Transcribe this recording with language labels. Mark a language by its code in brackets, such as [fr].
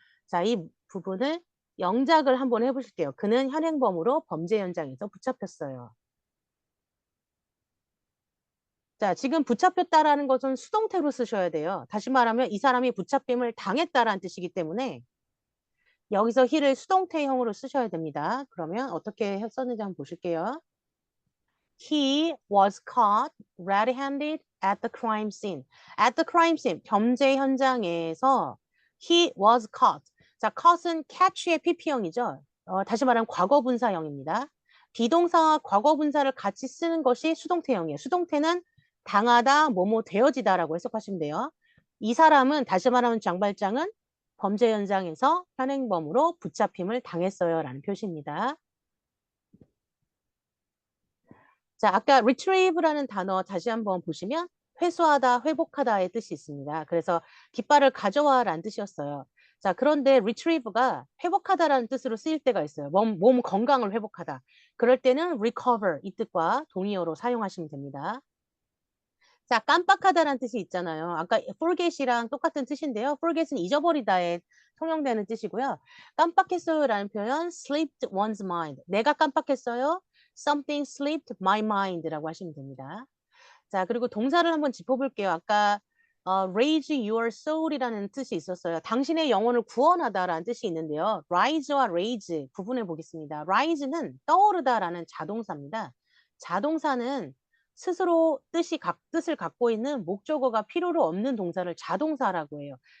[ko] 자, 이 부분을 영작을 한번 해보실게요. 그는 현행범으로 범죄 현장에서 붙잡혔어요. 자, 지금 붙잡혔다라는 것은 수동태로 쓰셔야 돼요. 다시 말하면 이 사람이 붙잡힘을 당했다라는 뜻이기 때문에 여기서 he를 수동태형으로 쓰셔야 됩니다. 그러면 어떻게 썼는지 한번 보실게요. [en] He was caught red-handed at the crime scene. At the crime scene, [ko] 범죄 현장에서 [en] he was caught. [ko] 자, caught은 catch의 pp형이죠. 다시 말하면 과거분사형입니다. 비동사와 과거분사를 같이 쓰는 것이 수동태형이에요. 수동태는 당하다, 뭐뭐 되어지다라고 해석하시면 돼요. 이 사람은 다시 말하면 장발장은 범죄 현장에서 현행범으로 붙잡힘을 당했어요 라는 표시입니다. 자, 아까 retrieve라는 단어 다시 한번 보시면 회수하다, 회복하다의 뜻이 있습니다. 그래서 깃발을 가져와 라는 뜻이었어요. 자, 그런데 retrieve가 회복하다라는 뜻으로 쓰일 때가 있어요. 몸 건강을 회복하다. 그럴 때는 recover 이 뜻과 동의어로 사용하시면 됩니다. 자, 깜빡하다라는 뜻이 있잖아요. 아까 forget이랑 똑같은 뜻인데요. forget은 잊어버리다에 통용되는 뜻이고요. 깜빡했어요라는 표현 [en] slipped one's mind. [ko] 내가 깜빡했어요. [en] Something slipped my mind라고 [ko] 하시면 됩니다. 자, 그리고 동사를 한번 짚어볼게요. 아까 [en] raise your soul [ko] 이라는 뜻이 있었어요. 당신의 영혼을 구원하다라는 뜻이 있는데요. rise와 raise 구분해 보겠습니다. rise는 떠오르다라는 자동사입니다. 자동사는 스스로 뜻을 갖고 있는 목적어가 필요로 없는 동사를 자동사라고 해요.